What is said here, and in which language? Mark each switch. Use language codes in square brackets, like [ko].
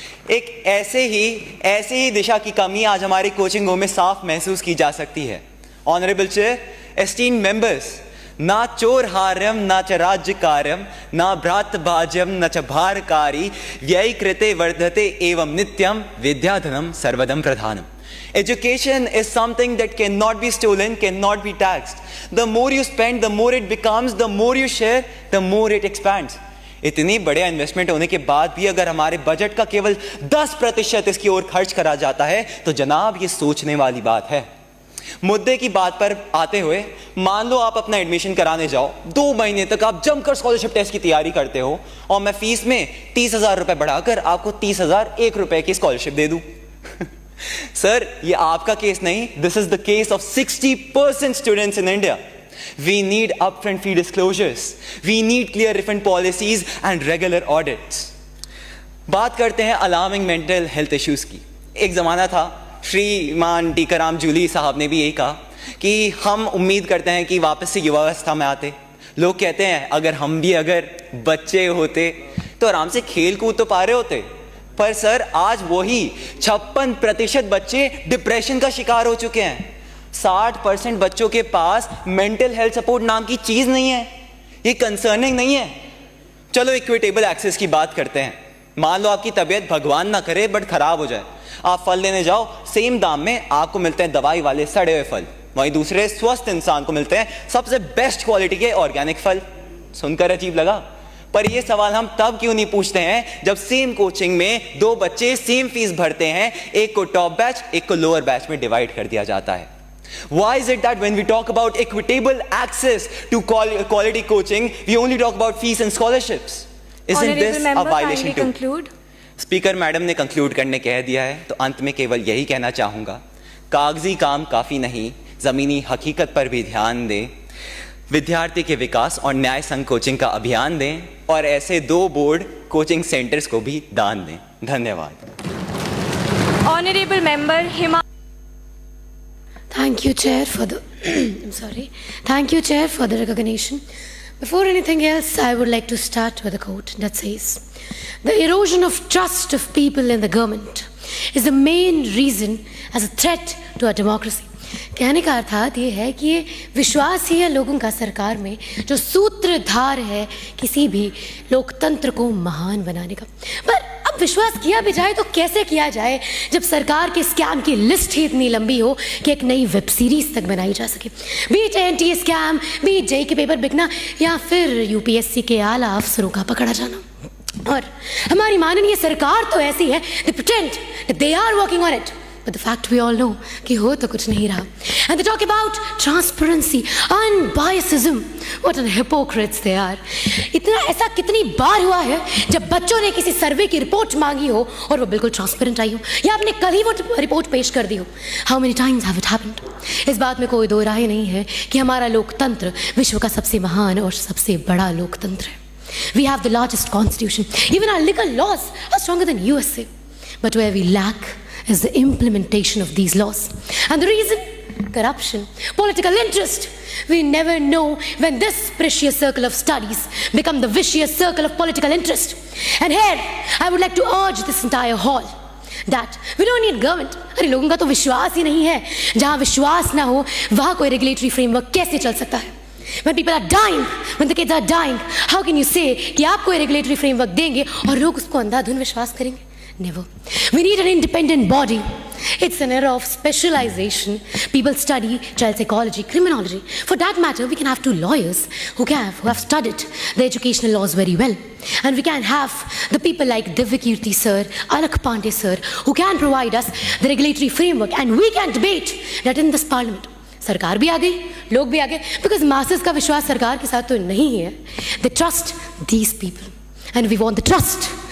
[hi] एक ऐसे ही दिशा की कमी आज हमारी कोचिंगों में साफ महसूस की जा सकती है। [en] honourable chair, esteemed members, [sa] ना चोर हार्यम ना च राज्य कार्यम ना भ्रात भाज्यम न च भारकारी व्यय कृते वर्धते एवं नित्यम विद्याधनम सर्वदम प्रधानम। [en] Education is something that cannot be stolen, cannot be taxed. The more you spend, the more it becomes, the more you share, the more it expands. [hi] इतनी बड़े इन्वेस्टमेंट होने के बाद भी अगर हमारे बजट का केवल 10% इसकी ओर खर्च करा जाता है तो जनाब ये सोचने वाली बात है। मुद्दे की बात पर आते हुए, मान लो आप अपना एडमिशन कराने जाओ, 2 महीने तक आप जमकर स्कॉलरशिप टेस्ट की तैयारी करते हो और मैं फीस में 30,000 रुपए बढ़ाकर आपको 30,001 रुपए की स्कॉलरशिप दे दूं। सर, ये आपका केस नहीं, [en] This is the case of 60% students in India. We need upfront fee disclosures. We need clear refund policies and regular audits. [hi] बात करते हैं अलार्मिंग मेंटल हेल्थ इश्यूज की। एक ज़माना था, श्रीमान टीकाराम जूली साहब ने भी यही कहा कि हम उम्मीद करते हैं कि वापस से युवावस्था में आते। लोग कहते हैं अगर हम भी अगर बच्चे होते तो आराम से खेल कूद तो पा रहे होते। पर सर, आज वही 56% बच्चे डिप्रेशन का शिकार हो चुके हैं। 60% बच्चों के पास मेंटल हेल्थ सपोर्ट नाम की चीज नहीं है। ये कंसर्निंग नहीं है। चलो इक्विटेबल एक्सेस की बात करते हैं। मान लो आपकी तबीयत भगवान ना करे बट खराब हो जाए, आप फल लेने जाओ, सेम दाम में आपको मिलते हैं दवाई वाले सड़े हुए फल, वहीं दूसरे स्वस्थ इंसान को मिलते हैं सबसे बेस्ट क्वालिटी के ऑर्गेनिक फल। सुनकर अजीब लगा, पर ये सवाल हम तब क्यों नहीं पूछते हैं जब सेम कोचिंग में 2 बच्चे सेम फीस भरते हैं, एक को टॉप बैच एक को लोअर बैच में डिवाइड कर दिया जाता है। [en] Why is it that when we talk about equitable access to quality coaching, we only talk about fees and scholarships? Isn't this a violation too? [hi] Speaker madam ने conclude करने कह दिया है, तो अंत में केवल यही कहना चाहूँगा, कागजी काम काफ़ी नहीं, ज़मीनी हकीकत पर भी ध्यान दें, विद्यार्थी के विकास और न्याय संघ कोचिंग का अभियान दें और ऐसे 2 बोर्ड कोचिंग सेंटर्स को भी दान दें। धन्यवाद। [en] Honorable Member Hima. Thank you, Chair, for the Thank you, Chair, for the recognition. Before anything else, I would like to start with a quote that says, "The erosion of trust of people in the government is the main reason as a threat to our democracy." [hi] कहने का अर्थात ये है कि ये विश्वास ही है लोगों का सरकार में जो सूत्रधार है किसी भी लोकतंत्र को महान बनाने का। पर अब विश्वास किया भी जाए तो कैसे किया जाए जब सरकार के स्कैम की लिस्ट ही इतनी लंबी हो कि एक नई वेब सीरीज तक बनाई जा सके। Beat NTA scam, beat JEE के पेपर बिकना या फिर यूपीएससी के आला अफसरों का पकड़ा जाना। और हमारी माननीय सरकार तो ऐसी है, [en] they pretend that they are working on it. But the fact we all know [hi] कि हो तो कुछ नहीं रहा। [en] And they talk about transparency, unbiasedism. What an hypocrites they are. [hi] इतना ऐसा कितनी बार हुआ है जब बच्चों ने किसी सर्वे की रिपोर्ट मांगी हो और वो बिल्कुल ट्रांसपेरेंट आई हो, या आपने कल ही वो रिपोर्ट पेश कर दी हो। [en] How many times have it happened? [hi] इस बात में कोई दो राय नहीं है कि हमारा लोकतंत्र विश्व का सबसे महान और सबसे बड़ा लोकतंत्र है। [en] We have the largest constitution. Even our legal laws are stronger than USA. But where we lack is the implementation of these laws. And the reason? Corruption, political interest. We never know when this precious circle of studies become the vicious circle of political interest. And here, I would like to urge this entire hall that we don't need government. [hi] अरे लोगों का तो विश्वास ही नहीं है। जहाँ विश्वास ना हो वहाँ कोई regulatory framework कैसे चल सकता है? [en] When people are dying, when the kids are dying, how can you say [hi] कि आप कोई regulatory framework देंगे और लोग उसको अंधाधुन विश्वास करेंगे? [en] Never. We need an independent body. It's an era of specialization. People study child psychology, criminology. For that matter, we can have 2 lawyers who have studied the educational laws very well. And we can have the people like Divyakirti sir, Alakh Pandey sir, who can provide us the regulatory framework, and we can debate that in this parliament. [hi] सरकार भी आ गई, लोग भी आ गए, because masses का विश्वास सरकार के साथ तो नहीं है. [en] They trust these people. And we want the trust